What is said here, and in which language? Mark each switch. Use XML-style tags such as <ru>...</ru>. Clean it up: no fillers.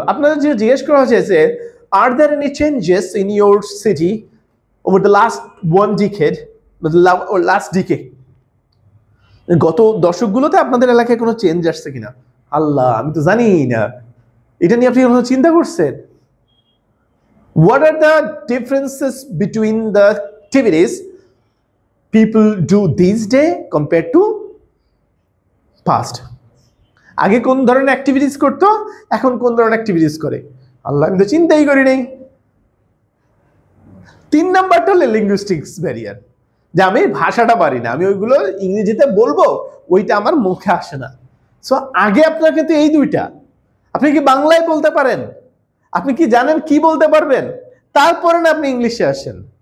<bn>আপনাদের যে জিজ্ঞেস করা হয়েছে,</bn> <en>are there any changes in your city over the last 1 decade,</en> <bn>last decade, গত দশকগুলোতে আপনাদের এলাকায় কোনো চেঞ্জ আসছে কিনা? আল্লাহ, আমি তো জানি না, এটা নিয়ে আপনি কোনো চিন্তা করছেন?</bn> <en>What are the differences between the activities people do these day compared to past?</en> <bn>আগে কোন ধরনের অ্যাক্টিভিটিস করতো, এখন কোন ধরনের অ্যাক্টিভিটিস করে? আল্লাহ, আমি তো চিন্তাই করি নাই। 3 নাম্বারটা হলো লিঙ্গুইস্টিক্স ব্যারিয়ার, যে আমি ভাষাটা পারি না, আমি ওইগুলো ইংরেজিতে বলবো, ওইটা আমার মুখে আসে না। সো আগে আপনার কিন্তু এই দুইটা, আপনি কি বাংলায় বলতে পারেন, আপনি কি জানেন কি বলতে পারবেন, তারপরে না আপনি ইংলিশে আসেন।</bn>